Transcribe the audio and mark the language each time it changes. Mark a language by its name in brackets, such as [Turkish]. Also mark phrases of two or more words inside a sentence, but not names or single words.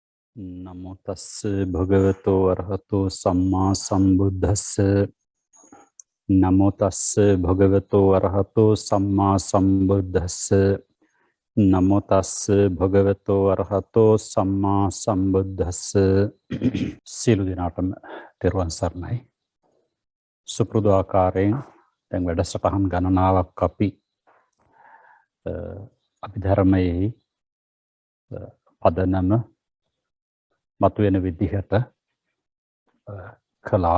[Pali] නමෝ තස්ස භගවතෝ අරහතෝ සම්මා සම්බුද්දස්ස. නමෝ තස්ස භගවතෝ අරහතෝ සම්මා සම්බුද්දස්ස. නමෝ තස්ස භගවතෝ අරහතෝ සම්මා සම්බුද්දස්ස. [Sinhala] සියලු දෙනාටම තෙරුවන් සරණයි. සුපුරුදු ආකාරයෙන් දැන් වැඩසටහන් ගණනාවක් අපි අභිධර්මයේ පදනම මතුවෙන විදිහට කළා.